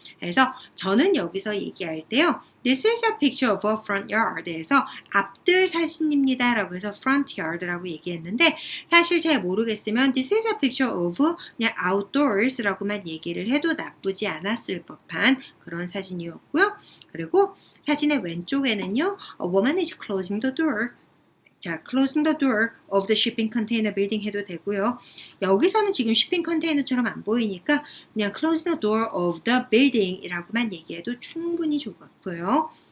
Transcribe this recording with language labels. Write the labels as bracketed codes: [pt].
[ko] 그래서 저는 여기서 얘기할 때요. [en] This is a picture of a front yard [ko] 에서 앞들 사진입니다 라고 해서 front yard라고 얘기했는데 사실 잘 모르겠으면 [en] This is a picture of [ko] 그냥 outdoors 라고만 얘기를 해도 나쁘지 않았을 법한 그런 사진이었고요. 그리고 사진의 왼쪽에는요. [en] A woman is closing the door. [ko] 자, [en] closing the door of the shipping container building 해도 되고요. [ko] 여기서는 지금 shipping container처럼 안 보이니까 그냥 [en] close the door of the building [ko] 이라고만 얘기해도 충분히 좋고요.